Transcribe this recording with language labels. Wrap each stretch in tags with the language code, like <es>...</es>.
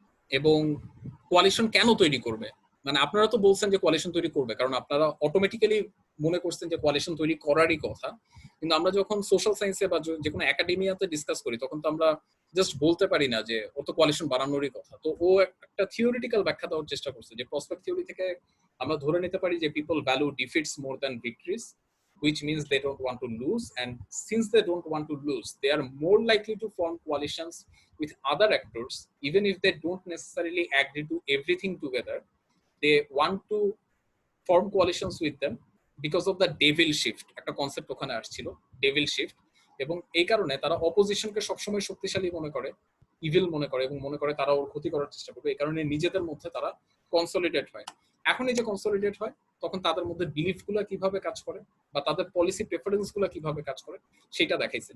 <bn>এবং কোয়ালিশন কেন তৈরি করবে, মানে আপনারা তো বলছেন যে কোয়ালিশন তৈরি করবে কারণ আপনারা অটোমেটিক্যালি মনে করছেন যে কোয়ালিশন তৈরি করারই কথা, কিন্তু আমরা যখন সোশ্যাল সায়েন্সে বা যে কোনো একাডেমিয়াতে ডিসকাস করি তখন তো আমরা জাস্ট বলতে পারি না যে ও তো কোয়ালিশন বানানোরই কথা। তো ও একটা থিওরিটিক্যাল ব্যাখ্যা দেওয়ার চেষ্টা করছে, যে প্রসপেক্ট থিওরি থেকে আমরা ধরে নিতে পারি যে</bn> <en>People value defeats more than victories, which means they don't want to lose, and since they don't want to lose, they are more likely to form coalitions with other actors, even if they don't necessarily agree to everything together. They want to form coalitions with them because of the devil shift,</en> <bn>একটা concept ওখানে আসছিল,</bn> <en>Devil shift.</en> <bn>এবং এই কারণে তারা অপোজিশনকে সবসময় শক্তিশালী মনে করে, ইভিল মনে করে, এবং মনে করে তারা ওর ক্ষতি করার চেষ্টা করবে। এই কারণে নিজেদের মধ্যে তারা কনসলিডেট হয়। এখন এই যে কনসলিডেট হয় তখন তাদের মধ্যে বিলিফ গুলা কিভাবে কাজ করে বা তাদের পলিসি প্রেফারেন্স গুলা কিভাবে কাজ করে সেটা দেখাইছে।</bn>